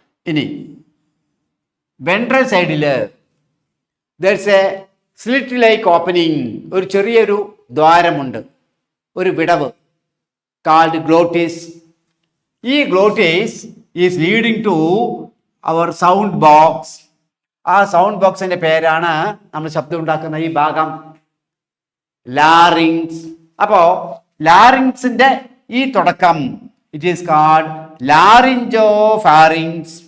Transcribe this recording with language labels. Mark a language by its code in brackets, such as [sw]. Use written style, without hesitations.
[ml] ഇനി വെൻട്രൽ സൈഡില് [en] there's a slit like opening, [ml] ഒരു ചെറിയൊരു ദ്വാരമുണ്ട്, ഒരു വിടവ്, called glottis. [en] ഈ glottis is leading to our sound box. [ml] ആ സൗണ്ട് ബോക്സിന്റെ പേരാണ് നമ്മൾ ശബ്ദം ഉണ്ടാക്കുന്ന ഈ ഭാഗം ലാറിങ്സ്. അപ്പോ ലാറിങ്സിന്റെ ഈ തുടക്കം [en] it is called laryngopharynx.